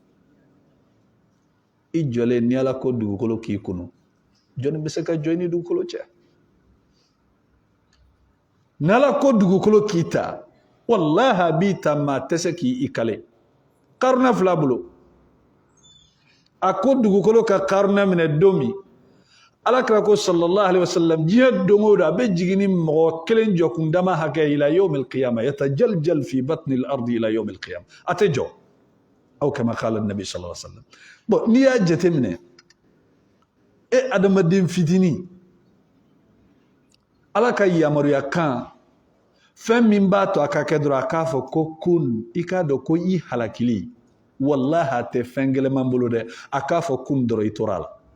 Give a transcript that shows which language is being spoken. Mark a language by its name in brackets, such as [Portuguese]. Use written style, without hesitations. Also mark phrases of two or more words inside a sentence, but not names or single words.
[Bambara] i jɔlen ni ala ko dugukolo k'i kunu jɔnni bɛ se ka jɔ i ni dugukolo cɛ ni ala ko dugukolo k'i ta wallahi a b'i ta maa tɛ se k'i kale karuna fila bolo a ko dugukolo ka karuna minɛ don min alakira ko [Arabic] صلى الله عليه وسلم [Bambara] diɲɛ don o don a bɛ jigin ni mɔgɔ kelen jɔkun dama hakɛ [Arabic] إلى يوم القيامة يتجلجل في بطن الأرض إلى يوم القيامة [Bambara] a tɛ jɔ aw kama [Arabic] قال النبي صلى الله عليه وسلم [Bambara] bon n'i y'a jateminɛ e adamaden fitinin ala ka yamaruya kan fɛn min b'a to a ka kɛ dɔrɔn a k'a fɔ ko kun i k'a dɔn ko i halakili wallahi a tɛ fɛn gɛlɛman bolo dɛ a k'a fɔ kun dɔrɔn i tora la